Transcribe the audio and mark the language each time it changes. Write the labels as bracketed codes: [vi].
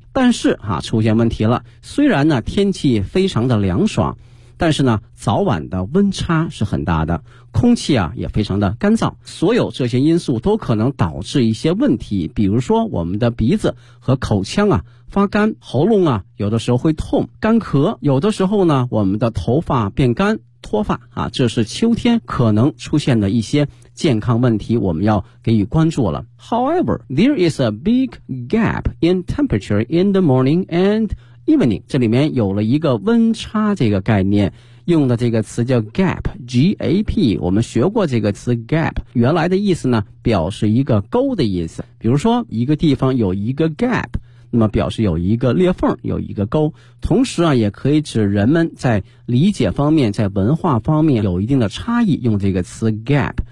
[zh] 但是啊，出现问题了，虽然呢天气非常的凉爽，但是呢早晚的温差是很大的，空气啊也非常的干燥，所有这些因素都可能导致一些问题，比如说我们的鼻子和口腔啊发干，喉咙啊有的时候会痛，干咳，有的时候呢我们的头发变干，脱发啊，这是秋天可能出现的一些健康问题，我们要给予关注了。 [en] However, there is a big gap in temperature in the morning and evening. [zh] 这里面有了一个温差这个概念，用的这个词叫 gap, G-A-P, 我们学过这个词 gap, 原来的意思呢表示一个沟的意思，比如说一个地方有一个 gap,那么表示有一个裂缝，有一个沟，同时啊也可以指人们在理解方面，在文化方面有一定的差异，用这个词 gap。